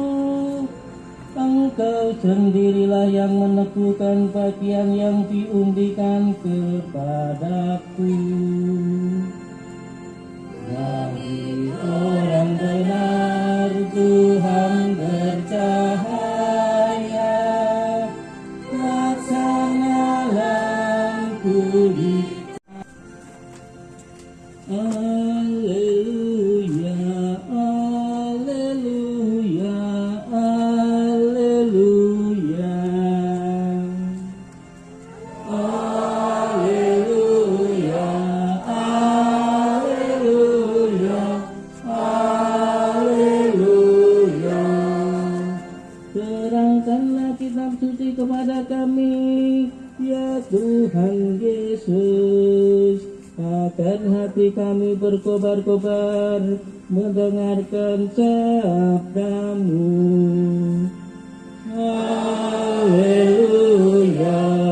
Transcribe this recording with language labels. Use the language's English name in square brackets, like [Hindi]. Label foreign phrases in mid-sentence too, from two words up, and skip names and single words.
[Indonesian] Engkau sendirilah yang meneguhkan bagian yang diundikan kepadaku. Bagi orang benar Tuhan bercahaya, laksana lampu di. [Latin] Alleluia, alleluia, alleluia. Alleluia, alleluia, alleluia. [Indonesian] Terangkanlah kitab suci kepada kami, ya Tuhan Yesus, agar hati kami berkobar-kobar mendengarkan sabdamu. Haleluya.